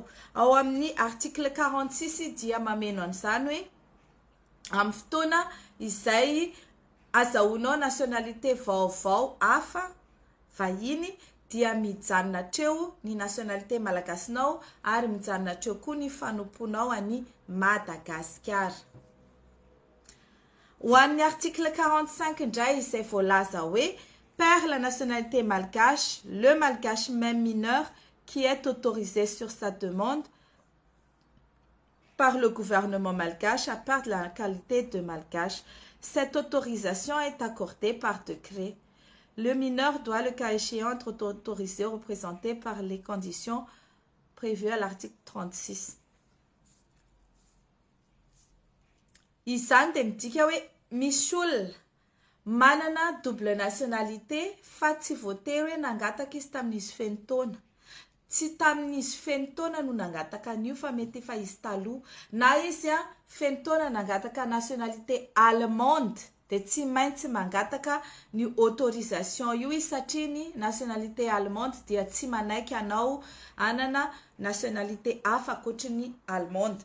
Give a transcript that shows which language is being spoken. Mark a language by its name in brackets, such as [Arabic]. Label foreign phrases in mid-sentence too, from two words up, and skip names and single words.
[Malagasy] Ao amin'ny article 46 dia mameno an'izany hoe amin'ny fotoana izay azahoanao nationalité vaovao hafa vahiny dia mijanona treo ny [French] nationalité malagasinao [Malagasy] ary mijanona treo koa ny fanomponao any Madagasikara. Ho an'ny article 45 indray izay voalaza hoe [French] perd la nationalité malgache, le malgache même mineur qui est autorisé sur sa demande par le gouvernement malgache à perdre la qualité de malgache. Cette autorisation est accordée par décret. Le mineur doit, le cas échéant, être autorisé ou représenté par les conditions prévues à l'article 36. [Malagasy] Izany dia midika hoe misy olona manana [French] double nationalité [Malagasy] fa tsy voatery hoe nangataka izy tamin'izy feno taona. Tsy tamin'izy feno taona no nangataka an'io fa mety efa izy taloha na izy feno taona nangataka [French] nationalité allemande [Malagasy] dia tsy maintsy mangataka ny autorisation io izy satria ny [French] nationalité allemande [Malagasy] dia tsy manaiky anao anana nationalité hafa ankoatra ny allemande.